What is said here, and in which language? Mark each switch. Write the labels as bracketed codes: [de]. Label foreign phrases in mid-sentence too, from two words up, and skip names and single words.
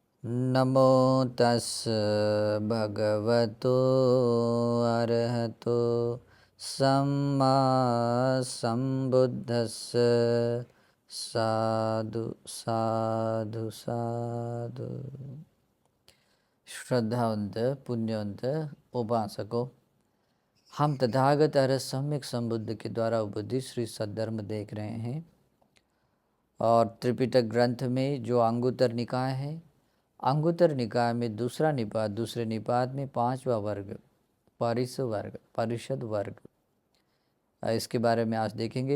[pi] नमो तस् भगवतो अरहतो सम्मा संबुद्धस्स साधु साधु साधु। [hi] श्रद्धावंत पुण्यवंत उपासकों, हम तथागत अरहत सम्यक संबुद्ध के द्वारा उपदित श्री सद्धर्म देख रहे हैं और त्रिपिटक ग्रंथ में जो अंगुत्तर निकाय है, अंगुत्तर निकाय में दूसरा निपात, दूसरे निपात में पांचवा वर्ग परिषद वर्ग, इसके बारे में आज देखेंगे।